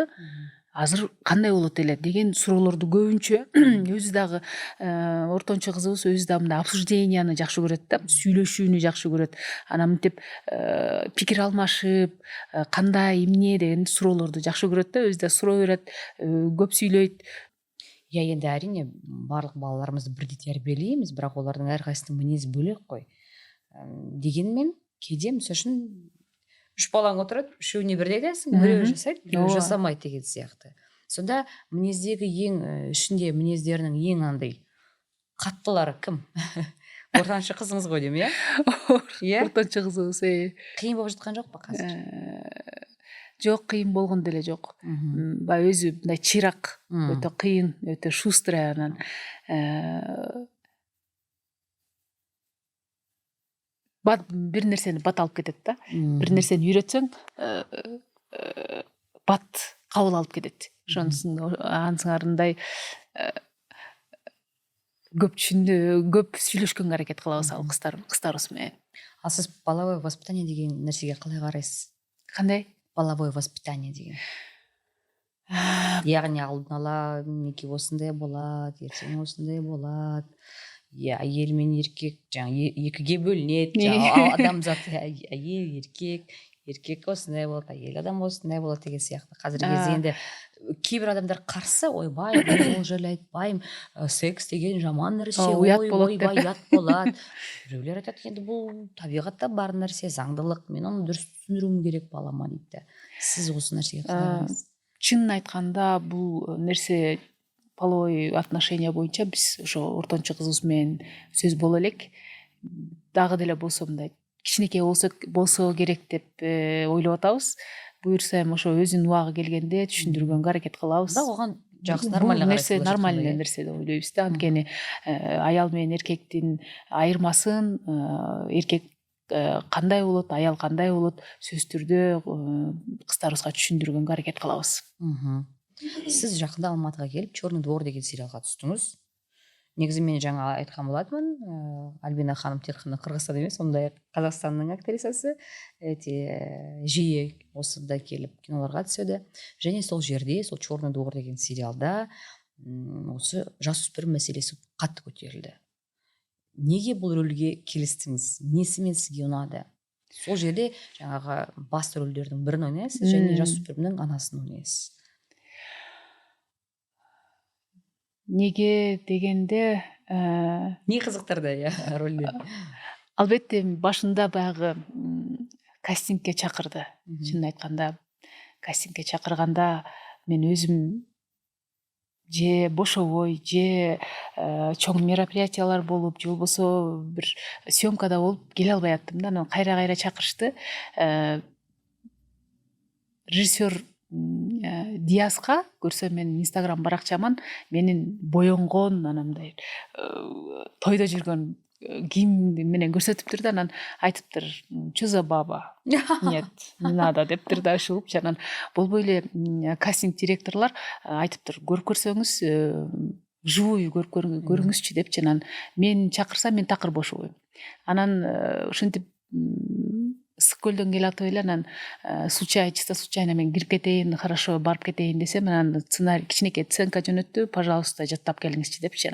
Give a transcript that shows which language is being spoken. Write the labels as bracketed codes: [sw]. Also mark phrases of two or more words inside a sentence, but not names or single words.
[ky] Азыр кандай болот эле деген суроолорду көбүнчө өзү дагы ортончу кызыбыз өзү дагы мындай обсужденияны жакшы көрөт да, сүйлөшүүнү жакшы көрөт. Анан мынтип пикир алмашып, кандай, эмне деген суроолорду жакшы көрөт да, өзү да суроо берет, көп сүйлөйт. [kk] Иә, енді әрине барлық балаларымызды бірдей тәрбиелейміз, бірақ олардың әрқайсысының мінезі бөлек қой. Дегенмен кейде мысалы үшін 3 балаң отырады, үшеуіне бірдей айтасың, біреуі жасайды, біреуі жасамайды деген сияқты. Сонда мінездегі ішінде мінездерінің ең андай қаттылары кім? Ортаншы қызыңыз ғой деймін, иә? [ky] Ортанчы кызыбыз. [kk] Қиын болып жатқан жоқ па қазір? [ky] Жок, кыйын болгон деле жок. Баягы өзү мындай чыйрак, өтө кыйын, өтө шустрый. Анан бир нерсени бат алып кетет да. Бир нерсени үйрөтсөң, бат кабыл алып кетет. Ансыңарындай көп сүйлөшкөнгө аракет кылабыз ал кыздарыбыз менен. [kk] Ал сиз [ru] половое воспитание [kk] деген нерсеге калай карайсыз? [ky] Кандай? [ru] Половое воспитание [kk] деген. Яғни алдын ала неке осындай болады, ертең осындай болады. Әйел мен еркек екіге бөлінеді. Адамзат әйел, еркек осындай болады, әйел адам осындай болады деген сияқты. Қазіргі кезде енді кейбір адамдар қарсы, ойбай, ол жайлы айтпаймын, секс деген жаман нәрсе, ойбай, ұят болады. Біреулер айтады, енді бұл табиғатта бар нәрсе, заңдылық, мен оны дұрыс түсіндіруім керек балама дейді. Сіз осы нәрсеге қалай қарайсыз? [ky] Чынын айтканда, бұл нәрсе [ru] половой отношения [ky] боюнча биз ошо ортончу кызыбыз менен сөз боло элек. Дагы деле болсо мындай кичинекей болсо керек деп ойлоп атабыз. Буюрса эми ошо өзүнүн убагы келгенде түшүндүргөнгө аракет кылабыз. Да, оған жакшы нормально нерсе, нормальный нерсе деп ойлойбуз да. Анткени аял менен эркектин айырмасын, эркек кандай болот, аял кандай болот, сөзсүз түрдө кыздарыбызга түшүндүргөнгө аракет кылабыз. [kk] Сіз жақында Алматыға келіп «Черный двор» деген сериалға түстіңіз. Негізі мен жаңа айтқан болатынмын, Альбина ханым тек қана Қырғызстан емес, сондай Қазақстанның актрисасы, жиі осында келіп киноларға түседі. Және сол жерде, сол «Черный двор» деген сериалда осы жасөспірім мәселесі қатты көтерілді. Неге бұл рөлге келістіңіз? Несімен сізге ұнады? Сол жерде жаңағы басты рөлдердің бірін ойнайсыз, және жасөспірімнің анасын ойнайсыз. Неге дегенде, не қызықтырды рөлде? [ky] Албетте башында баягы кастингке чакырды. Чынын айтканда, кастингке чакырганда мен өзүм же бошовой, же чоң мероприятиялар болуп, же болбосо бир съемкада болуп келе албай аттым да. Анан кайра чакырышты. Режиссер Диаска көрсө, мен Инстаграм баракчаман менин боенгон, анандай тойдо жүргөн кийим менен көрсөтүптүр да. Анан айтыптыр, [ru] что за баба? Нет, не надо [ky] дептир да, ушулуп. Анан болбой эле кастинг директорлор айтыптыр, көрүп көрсөңүз, живую көрүңүзчү депчи. Анан мен чакырсам, мен такыр бошобойм. Анан ушинтип ысык көлдөн келатып эле анан [ru] чисто случайно [ky] мен кирип кетейин, хорошо барып кетейин десем, анан сценарий кичинекей сценка жөнөттү, пожалуйста жаттап келиңизчи депчи.